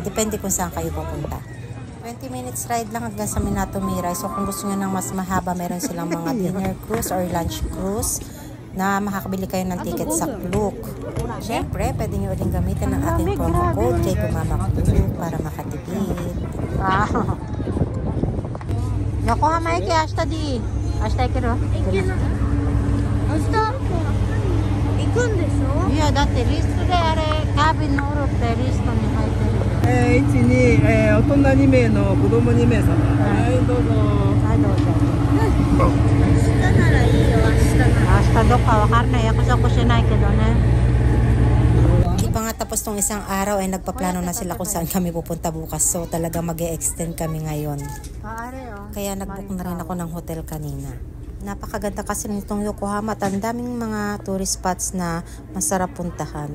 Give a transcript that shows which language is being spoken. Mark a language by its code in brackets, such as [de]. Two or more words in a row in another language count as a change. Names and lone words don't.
[tl] Depende kung saan kayo pupunta. 20 [en] minutes ride [tl] lang hanggang sa Minato Mirai. So kung gusto nyo ng mas mahaba, meron silang mga [en] dinner cruise or lunch cruise [tl] na makakabili kayo ng ticket sa Klook. Siyempre, pwede nyo uling gamitin ang ating [en] promo code [tl] Diego Mama Klook para makatipid. [ja] Yokohama駅明日でいい。明日行ける？行けない。明日行くんでしょ？いや、だってリストであれ、カービン乗るってリストに入ってる。 1、2、大人2名の子供2名様。はい、どうぞ。はい、どうぞ。明日ならいいよ、明日なら。明日どっかわかんない。約束しないけどね。 [tl] Hindi pa nga tapos tong isang araw ay nagpaplano na sila kung saan kami pupunta bukas. So talaga mag-e-extend kami ngayon. Kaya nag-book na rin ako ng hotel kanina. Napakaganda kasi nitong Yokohama at ang daming mga [en] tourist spots [tl] na masarap puntahan.